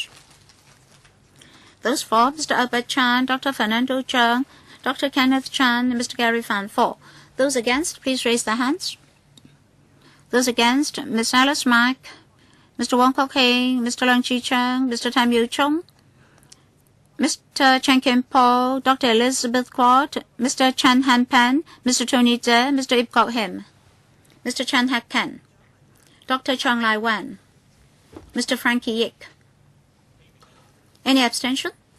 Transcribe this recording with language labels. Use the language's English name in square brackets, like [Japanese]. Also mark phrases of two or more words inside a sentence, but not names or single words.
[English] Those for Mr. Albert Chan, Dr. Fernando Chan, Dr. Kenneth Chan, and Mr. Gary Fan. 4. Those against, please raise their hands. Those against, Ms. Alice Mack, Mr. Wong Kok Heng, Mr. Leung Chi Chang, Mr. Tam Yu Chung, Mr. Chen Kim Paul, Dr. Elizabeth Quad, Mr. Chan Han Pan, Mr. Tony Tse, Mr. Ip Kok Him, Mr. Chan Hak Kan, Dr. Chang Lai Wan, Mr. Frankie Yik. Any abstention?